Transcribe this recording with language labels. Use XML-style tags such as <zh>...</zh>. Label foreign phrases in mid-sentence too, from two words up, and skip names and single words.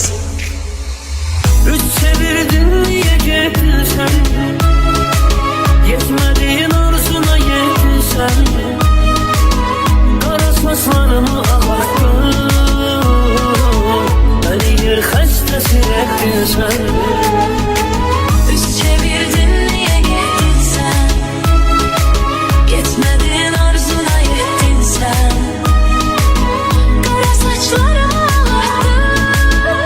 <az>Üç çevirdin, niyə getdin sən? Yetmədiyin arzuna yetdin sən. Qara saçlarımı ağartdın, məni yer xəstəsi etdin sən.</az> <tr>Üz çevirdin niye gittin sen? Gitmedin arzuna yettin sen. Kara saçlarımı ağarttın,</tr>